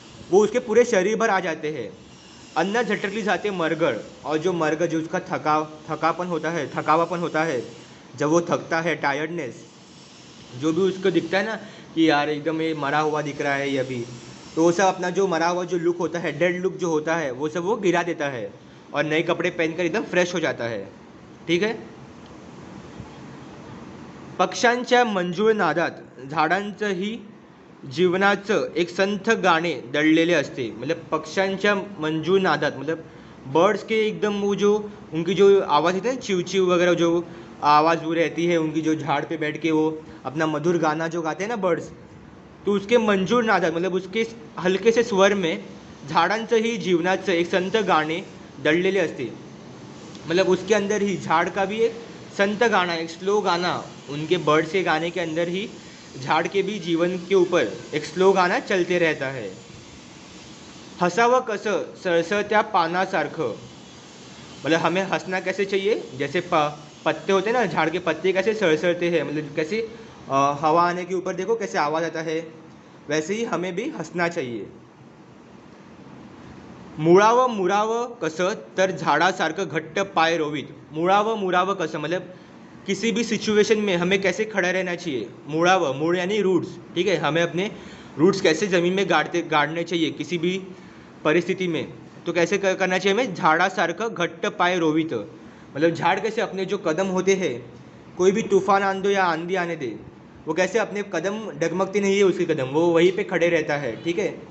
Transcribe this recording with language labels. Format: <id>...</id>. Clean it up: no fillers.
<hi>वो उसके पूरे शरीर भर आ जाते हैं।</hi> <mr>अन्न झटकली जाते मरगड़,</mr> <hi>और जो मरगड़ जो उसका थकावापन होता है, जब वो थकता है, टायर्डनेस, जो भी उसको दिखता है ना कि यार एकदम ये मरा हुआ दिख रहा है ये अभी, तो वो सब अपना जो मरा हुआ जो लुक होता है, डेड लुक जो होता है, वो सब वो गिरा देता है और नए कपड़े पहनकर एकदम फ्रेश हो जाता है। ठीक है।</hi> <mr>पक्ष्यांच्या मंजूळ नादात झाडांचंही जीवनाचं एक संथ गाणे दडलेले असते।</mr> <hi>मतलब</hi> <mr>पक्ष्यांच्या मंजूळ नादात,</mr> <hi>मतलब बर्ड्स के एकदम वो जो उनकी जो आवाज़ होती है ना, चिव चिव वगैरह जो आवाज़ वो रहती है उनकी, जो झाड़ पे बैठ के वो अपना मधुर गाना जो गाते हैं ना बर्ड्स, तो उसके मंजूर नादात मतलब उसके हलके से स्वर में</hi> <mr>झाडांचंही जीवनाचं एक संत गाणे दडलेले असते।</mr> <hi>मतलब उसके अंदर ही झाड़ का भी एक संत गाना, एक स्लो गाना, उनके बर्ड्स के गाने के अंदर ही झाड़ के भी जीवन के ऊपर एक स्लो गाना चलते रहता है।</hi> <mr>हसावं कसं सळसळत्या पानासारखं,</mr> <hi>मतलब हमें हंसना कैसे चाहिए, जैसे पत्ते होते हैं ना, झाड़ के पत्ते कैसे सड़सड़ते हैं, मतलब कैसे हवा आने के ऊपर देखो कैसे आवाज़ आता है, वैसे ही हमें भी हंसना चाहिए।</hi> <mr>मुळावं मुरावं कसं तर झाडासारखं घट्ट पाय रोवीत। मुळावं मुरावं कसं</mr> <hi>मतलब किसी भी सिचुएशन में हमें कैसे खड़ा रहना चाहिए। मुड़ावं, मूड़ यानी रूट्स, ठीक है, हमें अपने रूट्स कैसे ज़मीन में गाड़ने चाहिए किसी भी परिस्थिति में। तो कैसे करना चाहिए हमें,</hi> <mr>झाडासारखं घट्ट पाय रोवित,</mr> <hi>मतलब झाड़ कैसे अपने जो कदम होते हैं, कोई भी तूफान आंदो या आंधी आने दे, वो कैसे अपने कदम डगमगते नहीं है उसके कदम, वो वहीं पे खड़े रहता है। ठीक है।</hi>